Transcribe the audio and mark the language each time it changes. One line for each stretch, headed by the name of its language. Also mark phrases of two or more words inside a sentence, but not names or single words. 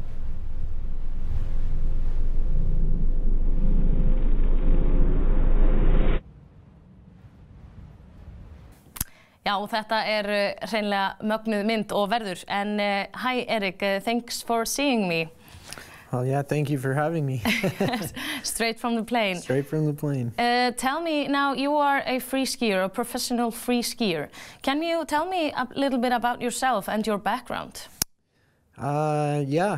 Icelandic: Já, þetta hreinlega mögnuð mynd og verður.
English: En hi Erik, thanks for seeing me. Well, yeah, thank you for having me. Straight from the plane. Straight from the plane. Tell me, now you are a free skier, a professional free skier. Can you tell me a little bit about yourself and your background? Yeah.